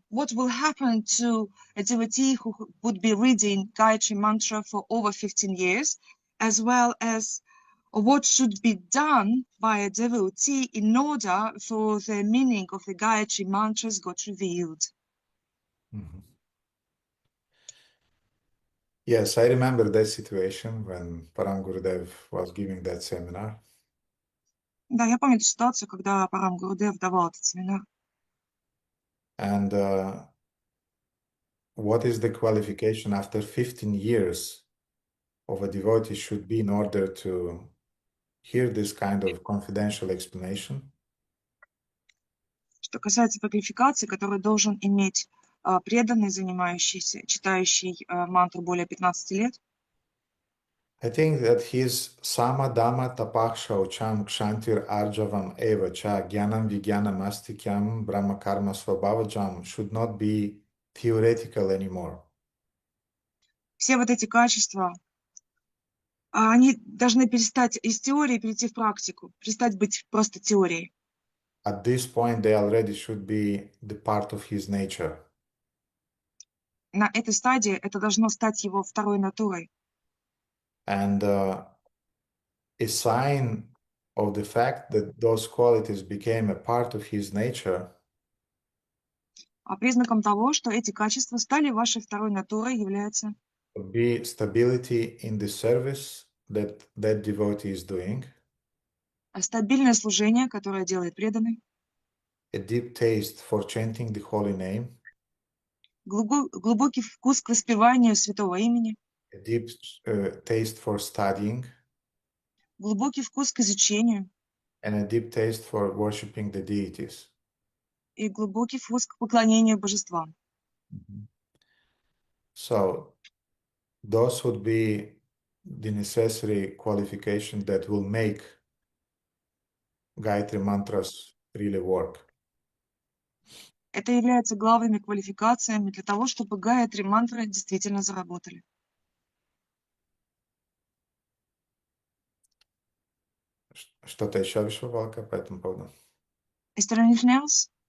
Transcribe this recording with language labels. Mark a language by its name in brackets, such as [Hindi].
[English] What will happen to a devotee who would be reading Gayatri mantra for over 15 years, as well as what should be done by a devotee in order for the meaning of the Gayatri mantras got revealed. Mm-hmm. Yes, I remember that situation when Param Gurudev was giving that seminar. [Russian] Да, я помню эту ситуацию, когда Парам Гурудев давал этот семинар. [English] And what is the qualification after 15 years of a devotee should be in order to hear this kind of confidential explanation? [Russian] Что касается по квалификации, которую должен иметь преданный, занимающийся, читающий мантру более 15 лет, [English] I think that his [Sanskrit] sama dhamma tapah shaucham kshantir arjavam eva cha gyanam vigyanam astikyam brahma karma svabhavajam [English] should not be theoretical anymore. [Russian] все вот эти качества, они должны перестать из теории перейти в практику, перестать быть просто теорией. [English] At this point, they already should be the part of his nature. [Russian] На этой стадии это должно стать его второй натурой. [English] And a sign of the fact that those qualities became a part of his nature [Russian] А признаком того, что эти качества стали вашей второй натурой, является [English] would be stability in the service that that devotee is doing, [Russian] стабильное служение, которое делает преданный, [English] a deep taste for chanting the holy name, [Russian] глубокий вкус к воспеванию святого имени, [English] a deep taste for studying, [Russian] глубокий вкус к изучению [English] and a deep taste for worshiping the deities. [Russian] и глубокий вкус к поклонению божествам. [English] So those would be the necessary qualification that will make Gayatri mantras really work. [Russian] Это является главными квалификациями для того, чтобы Гайатри мантры действительно заработали. Что-то еще, Вишвапалка, по этому поводу? [English] Is there anything else?